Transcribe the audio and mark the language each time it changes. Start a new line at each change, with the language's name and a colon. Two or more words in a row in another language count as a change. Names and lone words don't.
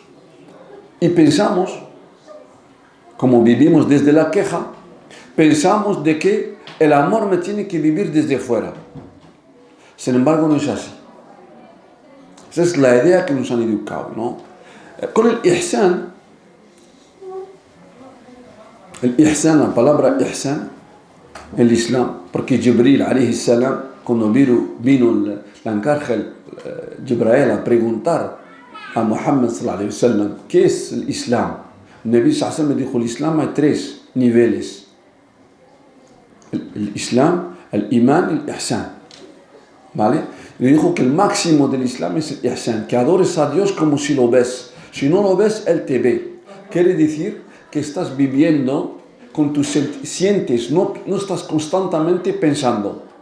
Spanish: Y pensamos, como vivimos desde la queja, pensamos de que el amor me tiene que vivir desde fuera. Sin embargo, no es así. Esa es la idea que nos han educado, ¿no? Con el ihsan, la palabra ihsan, el Islam, porque Jibril,
Arabic: عليه السلام,
Spanish: cuando vino el arcángel Jibril a preguntar a Muhammad
Arabic: صلى الله عليه وسلم,
Spanish: ¿qué es el Islam? El Nabi
Arabic: صلى الله عليه وسلم
Spanish: dijo, el Islam hay 3 niveles. El Islam, el Iman y el Ihsan. ¿Vale? Le dijo que el máximo del Islam es el Ihsan, que adores a Dios como si lo ves. Si no lo ves, Él te ve. Quiere decir que estás viviendo con tus sientes, no estás constantemente pensando.